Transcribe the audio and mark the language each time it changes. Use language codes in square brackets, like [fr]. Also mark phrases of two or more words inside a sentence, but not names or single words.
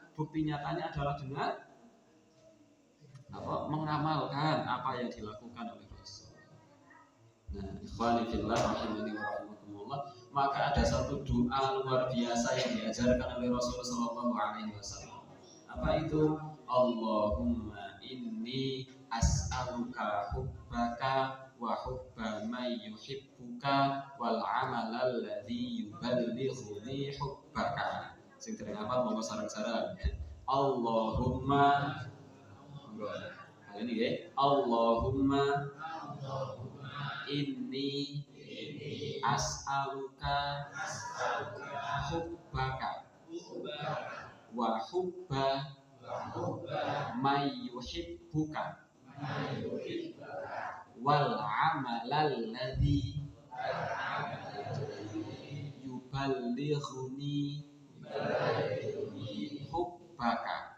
[id] Bukti nyatanya adalah dengan mengamalkan apa yang dilakukan oleh Rasul. Nah, [ar] إخواني في الله رحمني ورحمكم الله, [id] maka ada satu doa luar biasa yang diajarkan oleh Rasul [ar] صلى الله عليه وسلم. [id] Apa itu? [ar] اللهم إني أسألك حبك وحب من يحبك والعمل الذي يبلغني حبك. [jv] Sing dereng apa monggo sareng-sareng. [id] Allahumma ini ya. [ar] اللهم إني أسألك حبك وحب من يحبك والعمل الذي يبلغني حبك.